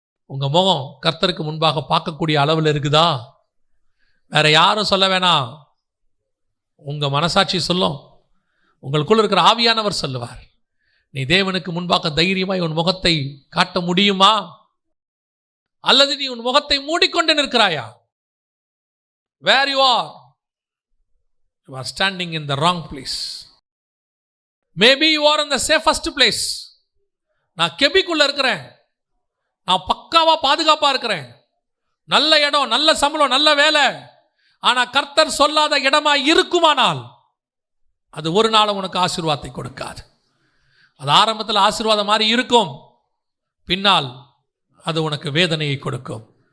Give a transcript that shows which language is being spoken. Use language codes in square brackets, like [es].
[ta] உங்க முகம் கர்த்தருக்கு முன்பாக பார்க்கக்கூடிய அளவில் இருக்குதா? வேற யாரும் சொல்ல வேணாம், உங்க மனசாட்சி சொல்லும், உங்களுக்குள்ள இருக்கிற ஆவியானவர் சொல்லுவார். நீ தேவனுக்கு முன்பாக தைரியமாய் உன் முகத்தை காட்ட முடியுமா? அல்லது நீ உன் முகத்தை மூடிக்கொண்டு நிற்கிறாயா? [en] Where you are standing in the wrong place. Maybe you are in the safest place. [ta] நான் கெபிக்குள்ள இருக்கிறேன், நான் பக்காவா பாதுகாப்பா இருக்கிறேன், நல்ல இடம், நல்ல சம்பளம், நல்ல வேலை. ஆனா கர்த்தர் சொல்லாத இடமா இருக்குமானால் அது ஒரு நாள் உனக்கு ஆசீர்வாதத்தை கொடுக்காது. அது ஆரம்பத்தில் ஆசீர்வாதம் மாதிரி இருக்கும், பின்னால் அது உனக்கு வேதனையை கொடுக்கும்.